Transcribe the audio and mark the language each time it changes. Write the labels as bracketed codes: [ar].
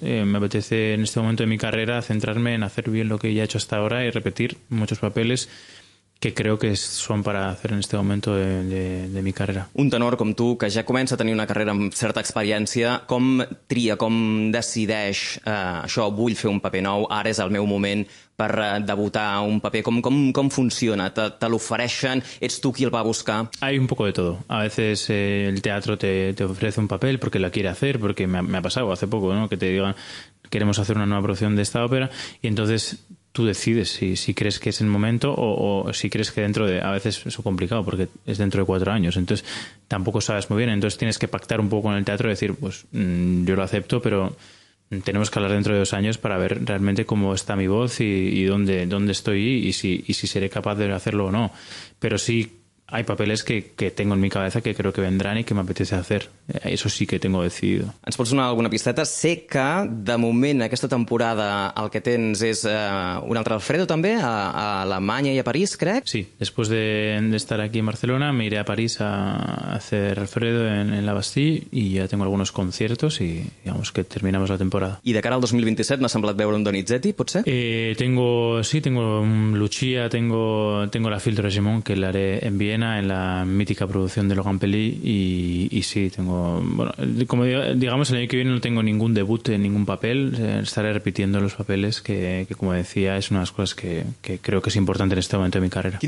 [es] Me apetece en este momento de mi carrera centrarme en hacer bien lo que ya he hecho hasta ahora y repetir muchos papeles que creo que son para hacer en este momento de mi carrera. [ca] Un tenor com tu, que ja comença a tenir una carrera amb certa experiència, com tria, com decideix, això, vull fer un paper nou, ara és el meu moment per debutar un paper, com funciona? Te l'ofereixen? Ets tu qui el va buscar? [es] Hay un poco de todo. A veces el teatro te ofrece un papel porque la quiere hacer, porque me ha pasado hace poco, ¿no?, que te digan queremos hacer una nueva producción de esta ópera, y entonces tú decides si crees que es el momento o si crees que dentro de... A veces es complicado porque es dentro de 4 años. Entonces tampoco sabes muy bien. Entonces tienes que pactar un poco con el teatro y decir, pues yo lo acepto, pero tenemos que hablar dentro de 2 años para ver realmente cómo está mi voz y dónde estoy y si seré capaz de hacerlo o no. Pero sí hay papeles que tengo en mi cabeza que creo que vendrán y que me apetece hacer. Eso sí que tengo decidido. [ca] Ens pots donar alguna pisteta? Sé que, de moment, aquesta temporada el que tens és un altre Alfredo, també, a Alemanya i a París, crec? [es] Sí, después de estar aquí en Barcelona me iré a París a hacer Alfredo en la Bastille y ya tengo algunos conciertos y digamos que terminamos la temporada. [ca] I de cara al 2027 m'ha semblat veure un Donizetti, potser? [es] Tengo Lucia, tengo la Filtro de Simón, que l'haré en Viena, en la mítica producción de Logan Pelly, y sí, tengo, bueno, como digamos, el año que viene no tengo ningún debut en ningún papel, estaré repitiendo los papeles que como decía, es una de las cosas que creo que es importante en este momento de mi carrera.